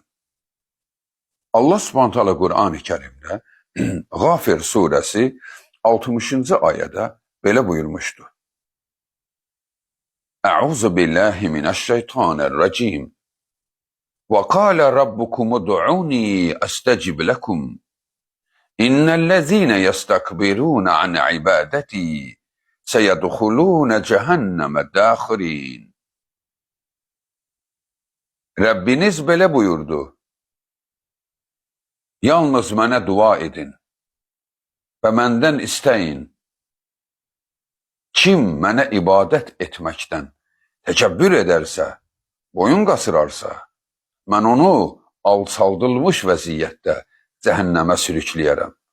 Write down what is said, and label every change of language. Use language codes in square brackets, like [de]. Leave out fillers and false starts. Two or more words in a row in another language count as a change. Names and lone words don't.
[az] Allah [ar] سبحانه تعالى [az] Qur'an-ı Kərimdə Ğafir surəsi 60-cı ayədə belə buyurmuşdu. [ar] أعوذ بالله من الشيطان الرجيم. وقال ربكم ادعوني أستجب لكم. إن الذين يستكبرون عن عبادتي سيدخلون جهنم داخرين. [az] Rabbiniz belə buyurdu. Yalnız mənə dua edin və məndən istəyin. Kim mənə ibadət etməkdən təkəbbür edərsə, boyun qasırarsa, mən onu alçaldılmış vəziyyətdə cəhənnəmə sürükləyərəm.